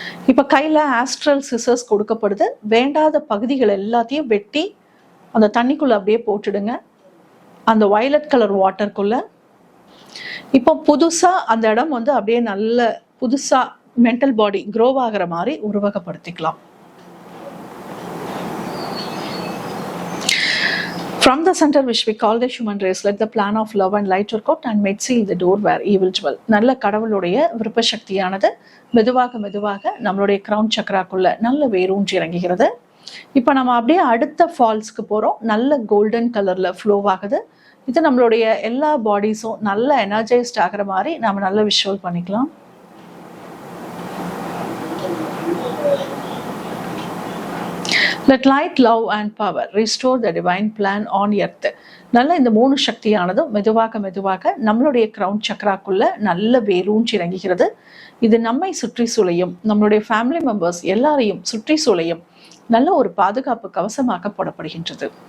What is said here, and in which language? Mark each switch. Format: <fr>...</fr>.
<ta>இப்ப கையில astral scissors கொடுக்கப்படுது. வேண்டாத பகுதிகள் எல்லாத்தையும் வெட்டி அந்த தண்ணிக்குள்ள அப்படியே போட்டுடுங்க அந்த வயலட் கலர் வாட்டருக்குள்ள. இப்போ புதுசா அந்த இடம் வந்து அப்படியே நல்ல புதுசா மென்டல் பாடி க்ரோ ஆகிற மாதிரி உருவகப்படுத்திக்கலாம்.</ta> <en>From the center which we call the human race, let the plan of love and light work out and may seal the door where evil dwell.</en> <ta>நல்ல கடவுளுடைய விருப்ப சக்தியானது மெதுவாக மெதுவாக நம்மளுடைய கிரவுன் சக்கராக்குள்ள நல்ல வேரூன்றி இறங்குகிறது. இப்போ நம்ம அப்படியே அடுத்த ஃபால்ஸ்க்கு போறோம். நல்ல கோல்டன் கலர்ல ஃப்ளோ ஆகுது. இது நம்மளுடைய எல்லா பாடிஸும் நல்ல எனர்ஜைஸ்ட் ஆகிற மாதிரி நாம நல்ல விஷுவல் பண்ணிக்கலாம்.</ta> <en>Let light, love and power restore the divine plan on earth.</en> <ta>நல்ல இந்த மூணு சக்தியானதும் மெதுவாக மெதுவாக நம்மளுடைய கிரவுன் சக்கராக்குள்ள நல்ல வேரூன்றி இறங்குகிறது. இது நம்மை சுற்றி சூழையும் நம்மளுடைய ஃபேமிலி மெம்பர்ஸ் எல்லாரையும் சுற்றி சூழையும் நல்ல ஒரு பாதுகாப்பு கவசமாக போடப்படுகின்றது.</ta>